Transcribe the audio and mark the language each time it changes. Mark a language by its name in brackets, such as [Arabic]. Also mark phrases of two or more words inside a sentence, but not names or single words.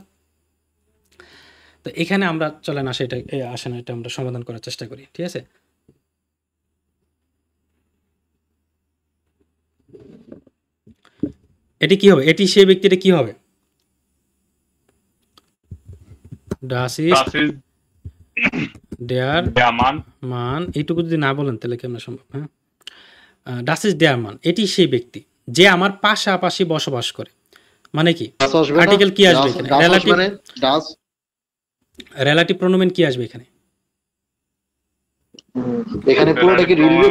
[Bangla] তো এখানে আমরা চলেন আসে, আসেন এটা আমরা সমাধান করার চেষ্টা করি, ঠিক আছে? এটি কি হবে, এটি সেই ব্যক্তিটা কি হবে? [German] Das ist Das ist দেয়ার der Mann. [Bangla] মান, এইটুকু যদি না বলেন তাহলে কেমন সম্ভব? হ্যাঁ, [German] das ist der Mann, [Bangla] এটি সেই ব্যক্তি যে আমার পাশাপাশি বসবাস করে। মানে কি ডাস আসবে না, আর্টিকেল কি আসবে এখানে? ডাস রিলেটিভ, আসবে না, ডাস। রিলেটিভ প্রোনোমেন কি আসবে এখানে? এখানে পুরোটা কি রিলেটিভ?